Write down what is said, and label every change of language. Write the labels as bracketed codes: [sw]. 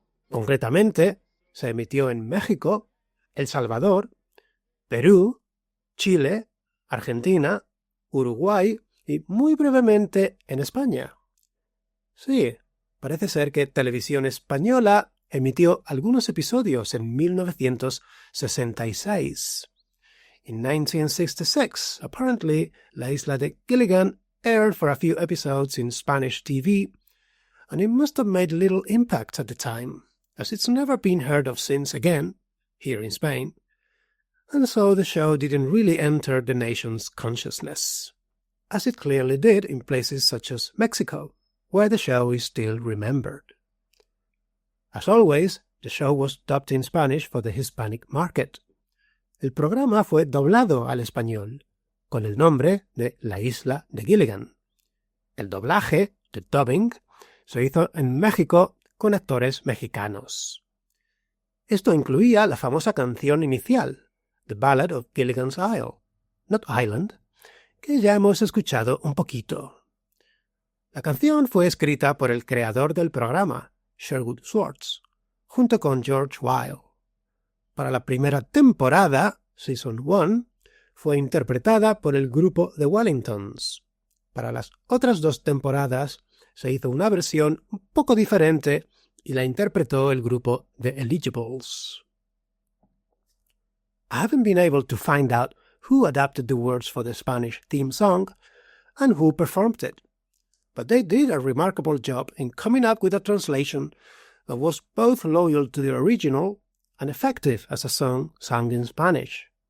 [es] Concretamente, se emitió en México, El Salvador, Perú, Chile, Argentina, Uruguay y muy brevemente en España. Sí, parece ser que Televisión Española emitió algunos episodios en 1966. [en] In 1966, apparently, La Isla de Gilligan aired for a few episodes in Spanish TV, and it must have made little impact at the time, as it's never been heard of since again, here in Spain, and so the show didn't really enter the nation's consciousness, as it clearly did in places such as Mexico, where the show is still remembered. As always, the show was dubbed in Spanish for the Hispanic market. [es] El programa fue doblado al español, con el nombre de La Isla de Gilligan. El doblaje, [en] the dubbing, [es] se hizo en México con actores mexicanos. Esto incluía la famosa canción inicial, The Ballad of Gilligan's Isle, not Island, que ya hemos escuchado un poquito. La canción fue escrita por el creador del programa, Sherwood Schwartz, junto con George Weil. Para la primera temporada, [en] Season 1, [es] fue interpretada por el grupo The Wellingtons. Para las otras 2 temporadas se hizo una versión un poco diferente y la interpretó el grupo The Eligibles. [en] I haven't been able to find out who adapted the words for the Spanish theme song and who performed it, but they did a remarkable job in coming up with a translation that was both loyal to the original and effective as a song sung in Spanish.